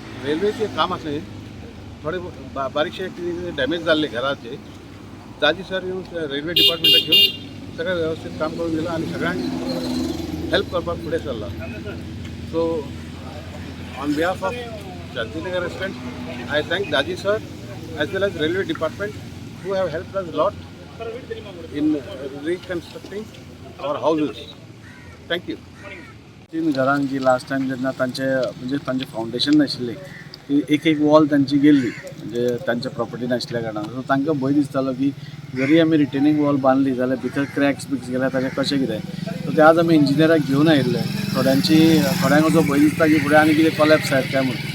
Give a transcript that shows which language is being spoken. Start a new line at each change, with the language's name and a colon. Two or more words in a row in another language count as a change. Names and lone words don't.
Marathi: रेल्वेचे काम असे थोडे बारीकशे डॅमेज झाले घराचे दाजी सर येऊन रेल्वे डिपार्टमेंटात घेऊन सगळं व्यवस्थित काम करून दिलं आणि सगळ्यांनी हेल्प करपाक पुढे सरला.
English: so on behalf of Shantinagar restaurant I thank Daji sir as well as railway department who have helped us a lot in reconstructing our houses. Thank you.
Konkani: 3 घरांक जी
English: last time
Konkani: जेन्ना तांचे फावंडेशन नाशिल्लें ती एक वॉल तांची गेल्ली म्हणजे तांच्या प्रॉपर्टी नाशिल्ल्या कारणान. सो तांकां भंय दिसतालो की जरी आमी
English: retaining wall
Konkani: बांदली जाल्यार भितर क्रॅक्स बिक्स गेल्यार ताचें कशें कितें. सो ते आज आमी इंजिनियराक घेवन आयिल्ले. थोड्यांक असो भंय दिसता की फुडें आनी कितें कॉलॅप्स जायत काय म्हणून.